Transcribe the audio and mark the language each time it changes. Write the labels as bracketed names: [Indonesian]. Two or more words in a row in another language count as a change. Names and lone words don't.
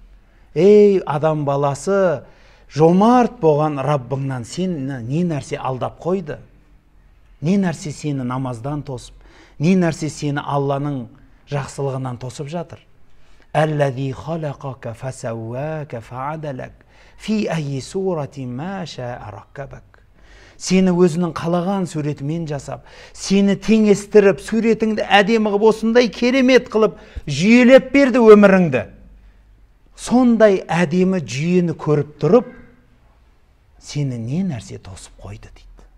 [Kazakh] Ей адам баласы, жомарт болған Раббыңнан сен не нәрсе алдап қойды? Не нәрсе сені намаздан тосып, не нәрсе сені Алланың жақсылығынан тосып жатыр? [Arabic] الذي خلقك فسواك فعدلك في أي صورة ما شاء ركبك. [Kazakh] Сені өзінің қалаған суретімен жасап, сені теңестіріп, суретіңді әдемі қылып, осындай керемет қылып, жүйелеп берді өміріңді. Сондай әдемі жүйені көріп тұрып, сені не нәрсе тосып қойды дейді.